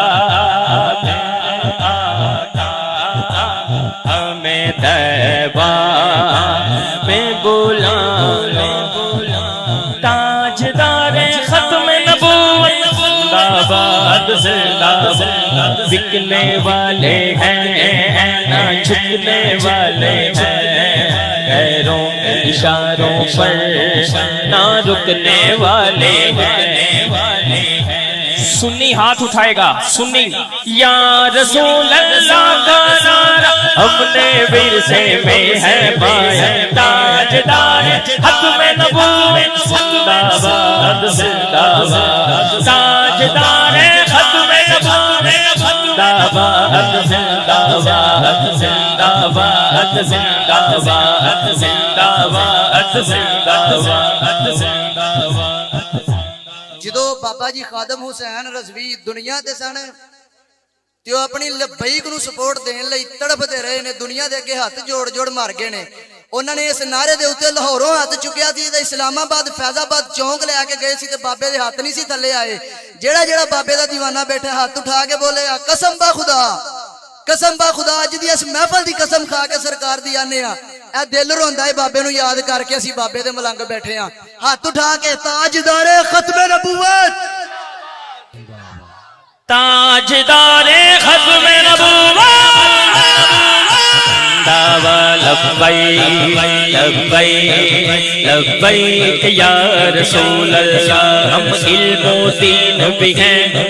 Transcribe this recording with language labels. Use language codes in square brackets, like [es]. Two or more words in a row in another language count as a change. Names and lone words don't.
[ur] ہمیں طیبہ میں بلا لو تاجدار ختم نبوت زندہ باد زندہ باد بکنے والے ہیں نہ جھکنے والے ہیں غیروں کے اشاروں پر نہ رکنے والے ہیں سنی ہاتھ اٹھائے گا سنی [ar] یا رسول اللہ [ur] کا نعرہ اپنے ورثے میں ہے پایا تاجدار ختم نبوت زندہ باد زندہ باد تاجدار ختم نبوت زندہ باد زندہ باد زندہ باد زندہ باد زندہ باد زندہ باد زندہ باد [pa] جدو بابا جی خادم حسین رضوی دنیا دے سن تے او اپنی لبیک نو سپورٹ دین لئی تڑپتے رہے نے دنیا دے اگے ہاتھ جوڑ جوڑ مار گئے نے انہوں نے اس نعرے دے اوتے لاہوروں ہاتھ چکیا سی تے اسلام آباد فیض آباد چونک لے کے گئے سی تے بابے دے ہاتھ نہیں سی تھلے آئے جیڑا جیڑا بابے دا دیوانہ بیٹھے ہاتھ اٹھا کے بولے قسم با خدا اج دی اس محفل دی قسم کھا کے سرکار دی آنے اے دل روندا ہے بابے نو یاد کر کے اسی بابے دے ملنگ بیٹھے ہاں ہاتھ اٹھا کے تاجدار ختم نبوت [ur] تاجدار ختم نبوت [ar] لبیک لبیک لبیک یا رسول اللہ [ur] ہم علم و دین بھی ہیں